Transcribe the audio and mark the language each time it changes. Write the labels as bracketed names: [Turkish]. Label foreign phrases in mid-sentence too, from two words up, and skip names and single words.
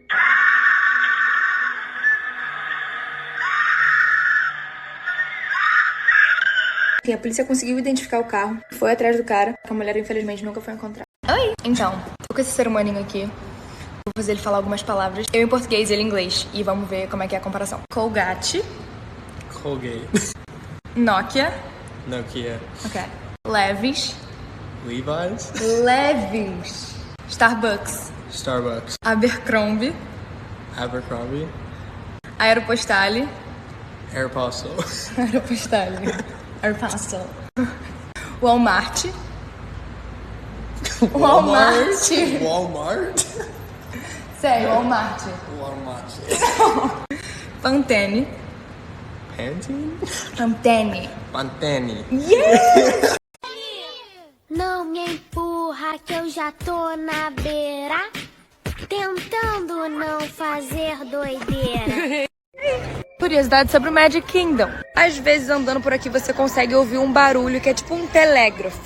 [Portuguese] A polícia conseguiu identificar o carro, foi atrás do cara, a mulher infelizmente nunca foi encontrada. Oi! Então, tô com esse ser humaninho aqui. Vou fazer ele falar algumas palavras. Eu em português e ele em inglês. E vamos ver como é que é a comparação. Colgate. Colgate. Nokia. Nokia. Ok. Levi's. Levi's. Levi's. Starbucks. Starbucks. Abercrombie. Abercrombie. Aeropostale. Aeropostale. Aeropostale. Aeropostale. Walmart. Walmart. Walmart. Sério, Walmart. Walmart. Pantene. Pantene? Pantene. Pantene. Yeah! Não me empurra que eu já tô na beira, tentando não fazer doideira. Curiosidade sobre o Magic Kingdom. Às vezes andando por aqui você consegue ouvir um barulho que é tipo um telégrafo.